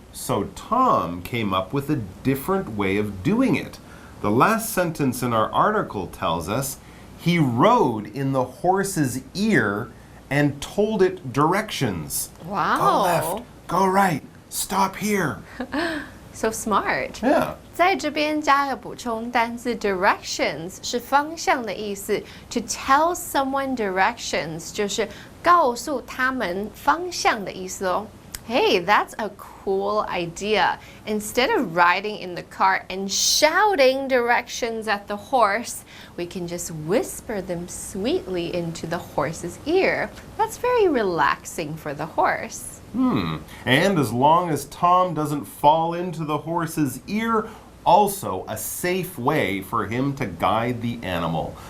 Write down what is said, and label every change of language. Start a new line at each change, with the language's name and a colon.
English: So Tom came up with a different way of doing it. The last sentence in our article tells us he rode in the horse's ear and told it directions. Wow. Go left, go right, stop here. So smart. Yeah.
Chinese: 在这边加个补充单字 directions 是方向的意思
English: To tell someone directions
Chinese: 就是告诉他们方向的意思哦。
English: Hey, that's a cool idea. Instead of riding in the cart and shouting directions at the horse, we can just whisper them sweetly into the horse's ear. That's very relaxing for the horse. And as long as Tom doesn't fall into the horse's ear, also a safe way for him to guide the animal.